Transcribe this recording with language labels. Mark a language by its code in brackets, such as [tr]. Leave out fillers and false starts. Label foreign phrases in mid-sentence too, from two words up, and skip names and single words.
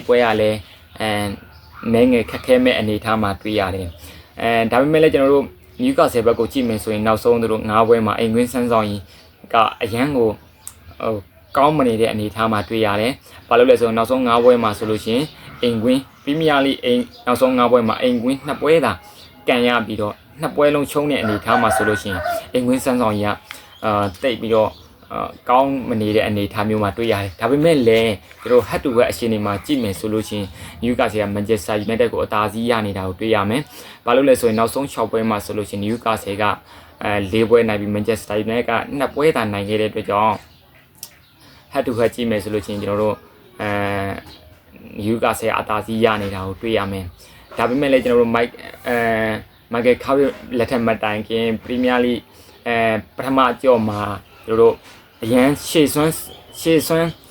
[my] ပွဲရလဲနိုင်ငံခက်ခဲမဲ့အနေအထားမှာတွေ့ရတယ်ဒါပေမဲ့လည်းကျွန်တော်တို့ Newcastle ဘက်ကိုကြည့်မယ်ဆိုရင်နောက်ဆုံးသူတို့9ပွဲမှာအိမ်ကွင်းဆန်းဆောင်ရင်ကအရန်ကိုကောင်းမနေတဲ့အနေအထားမှာတွေ့ရတယ်။ဘာလို့လဲဆိုတော့နောက်ဆုံး 9ပွဲမှာဆိုလို့ရှိရင်အိမ်ကွင်းပရီးမီးယားလိအိမ်နောက်ဆုံး9ပွဲမှာအိမ်ကွင်း2ပွဲသာကန်ရပြီးတော့2ပွဲလုံးရှုံးတဲ့အနေအထားမှာဆိုလို့ရှိရင်အိမ် ကွင်းဆန်းဆောင်ကြီးကတိတ်ပြီးတော့ကောင်းမနေတဲ့အနေအထားမျိုးမှာတွေ့ရတယ်။ဒါပေမဲ့လည်းသူတို့ [en] head to head [my] အခြေ အနေမှာကြည့်မယ်ဆိုလို့ရှိရင် Newcastle က Manchester United ကိုအသာစီးရနေတာကိုတွေ့ရမယ်။ဘာလို့လဲဆိုရင်နောက်ဆုံး6ပွဲမှာဆိုလို့ရှိရင် Newcastle က4ပွဲနိုင်ပြီး Manchester United က2ပွဲသာနိုင်ခဲ့တဲ့အတွက်ကြောင့် [en] head to head [my] ကြည့်မယ်ဆိုလို့ရှိရင်ကျွန်တော်တို့Newcastle အသာစီးရနေတာကိုတွေ့ရမယ်။ဒါပေမဲ့လည်းကျွန်တော်တို့Michael Carrick လက်ထက်မတိုင်ခင် Premier League ပထမအကြော့မှာကျွန်တော်တို့အရန်ရှေ့စွမ်း